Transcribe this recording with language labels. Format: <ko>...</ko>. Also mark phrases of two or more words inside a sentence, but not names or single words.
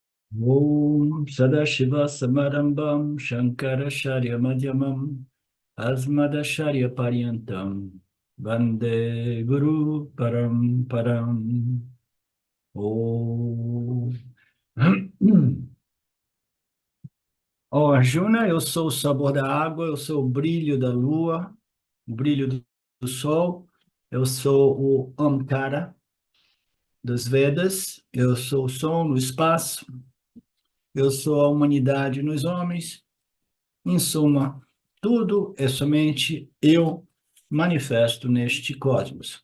<sa>ॐ सदाशिव समारम्भां शङ्कराचार्य मध्यमाम् अस्मदाचार्य पर्यन्तां वन्दे गुरु परम्. Om.</sa> <pt>Oh, Arjuna, eu sou o sabor da água, eu sou o brilho da lua, o brilho do sol, eu sou o Omkara dos Vedas, eu sou o som no espaço, eu sou a humanidade nos homens. Em suma, tudo é somente eu manifesto neste cosmos.</pt>